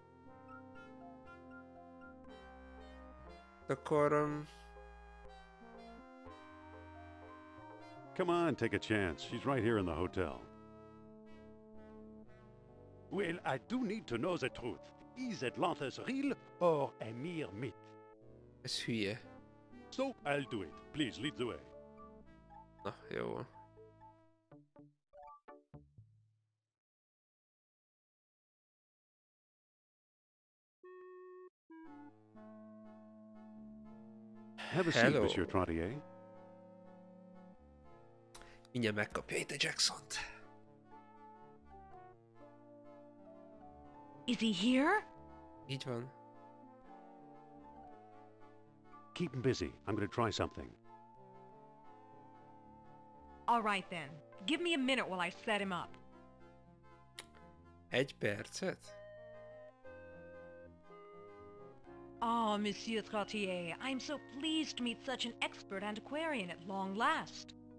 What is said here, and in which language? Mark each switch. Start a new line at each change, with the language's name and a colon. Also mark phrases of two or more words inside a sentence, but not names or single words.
Hungarian: Akkor...
English: Come on, take a chance. She's right here in the hotel. Well, I do need to know the truth. Is Atlantis real or a mere myth?
Hungarian: Ez hülye.
English: So, I'll do it. Please, lead the way.
Hungarian: Na, jó van.
English: Have a seat, Monsieur Trottier.
Hungarian: Mindjárt megkapja itt a Jacksont.
English: Is he here?
Hungarian: Így van.
English: Keep him busy. I'm going to try something. All right then. Give me a minute while I set him up.
Hungarian: 1 percet?
English: Oh, Monsieur Trottier, I'm so pleased to meet such an expert antiquarian at long last.